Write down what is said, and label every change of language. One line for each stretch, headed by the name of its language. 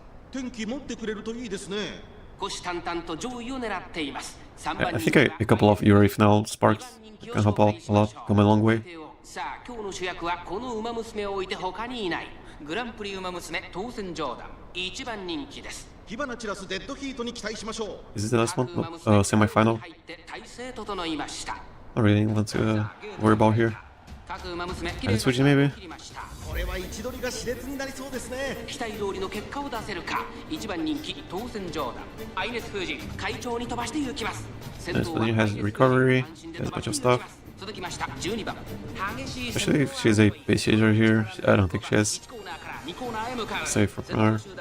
Japanese: 天気持ってくれるといいですね。
English: I think a couple of Yuri final sparks can help out a lot, come a long way.
Japanese: さあ今日の主役はこの馬娘を置いて他にいないグランプリ馬娘トーセンジョーダン一番人気です。火花散らすデッドヒートに期待しましょう。
English: Is this the last one? No, semi-final.
Japanese: 入って体勢整いました。
English: Not really want to worry about here.
Japanese: 各馬娘
English: And switch maybe.
Japanese: これは位置取りが熾烈になりそうですね。期待通りの結果を出せるか。一番人気トーセンジョーダンアイネス封じ会長に飛ばして行きます。
English: This one has recovery, has a bunch of stuff. Especially if she's a base chaser here. I don't think she has safe from her.